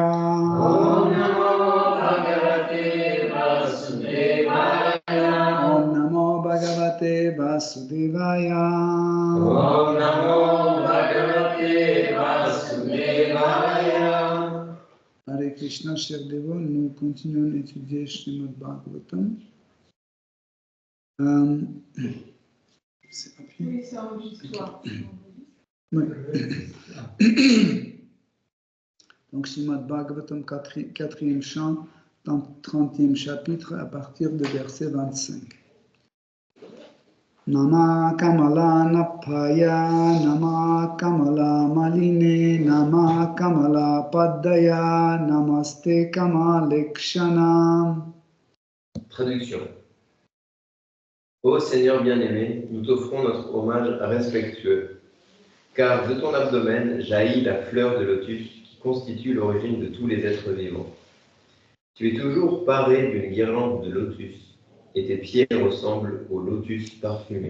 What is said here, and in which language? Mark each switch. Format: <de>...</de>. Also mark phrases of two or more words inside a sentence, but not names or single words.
<sa>ॐ नमो भगवते वासुदेवाय. ॐ नमो भगवते वासुदेवाय. ॐ नमो भगवते वासुदेवाय.</sa> <fr>Hare Krishna, chers dévots, nous continuons d'étudier Srimad Bhagavatam. C'est pas bien. Oui, c'est enregistré. Oui. Donc, Srimad Bhagavatam, 4e chant, 30e chapitre, à partir du verset 25.</fr> <sa>नमः कमल नाभाय, नमः कमल मालिने, नमः कमल पादाय, नमस्ते कमलेक्षण.</sa> <fr>Traduction. Ô Seigneur bien-aimé, nous t'offrons notre hommage respectueux, car de ton abdomen jaillit la fleur de lotus qui constitue l'origine de tous les êtres vivants. Tu es toujours paré d'une guirlande de lotus, et tes pieds ressemblent au lotus parfumé.</fr>